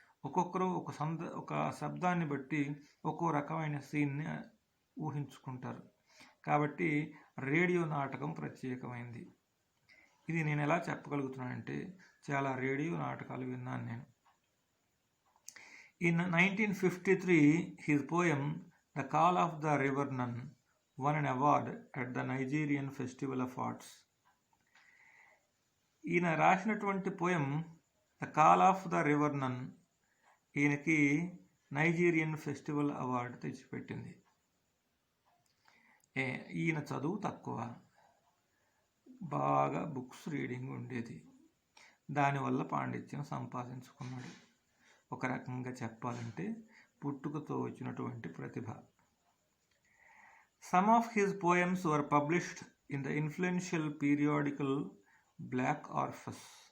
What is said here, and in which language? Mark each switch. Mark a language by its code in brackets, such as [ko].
[te] ఒక్కొక్కరు ఒక శబ్దాన్ని బట్టి ఒక్కో రకమైన సీన్ని ఊహించుకుంటారు. కాబట్టి రేడియో నాటకం ప్రత్యేకమైంది. ఇది నేను ఎలా చెప్పగలుగుతున్నానంటే చాలా రేడియో నాటకాలు విన్నాను నేను. [en] In 1953, his poem The Call of the River Nun won an award at the Nigerian Festival of Arts. [te] ఈయన రాసినటువంటి poem the call of the river నన్ ఈయనకి నైజీరియన్ ఫెస్టివల్ అవార్డు తెచ్చిపెట్టింది. ఈయన చదువు తక్కువ, బాగా బుక్స్ రీడింగ్ ఉండేది. దానివల్ల పాండిత్యం సంపాదించుకున్నాడు. ఒక రకంగా చెప్పాలంటే పుట్టుకతో వచ్చినటువంటి ప్రతిభ. [en] Some of his poems were published in the influential periodical Black Orpheus.